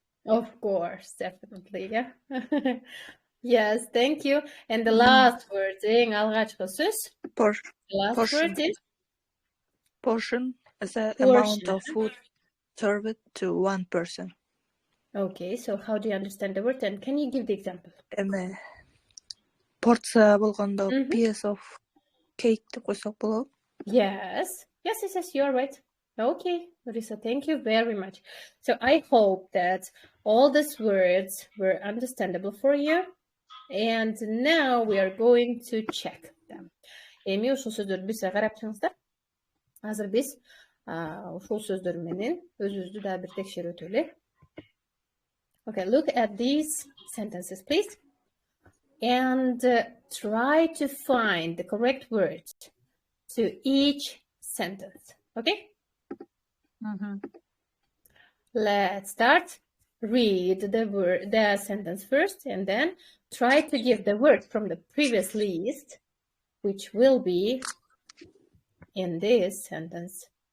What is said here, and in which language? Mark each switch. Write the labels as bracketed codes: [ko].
[en] Of course, definitely, yeah. Yes, thank you. And the last word, eng [ky] алгачкы сөз. [en] Portion. The last word is Portion is the amount of food served to one person. Okay, so how do you understand the word? And can you give the example? [ky] Порция болгондо [en] piece of cake [ky] деп койсок болот. [en] Yes, you're right. Okay, Larissa, thank you very much. So I hope that all these words were understandable for you. And now we are going to check them. [ky] Эми ушул сөздөрдү биз карап чыгыңыздар. Азыр биз ушул сөздөр менен өзүбүздү да бир текшерип өтөлү. [en] Okay, look at these sentences, please. And try to find the correct words to each sentence. Okay? Let's start. Read the sentence first, and then try to give the word from the previous list, which will be in this sentence.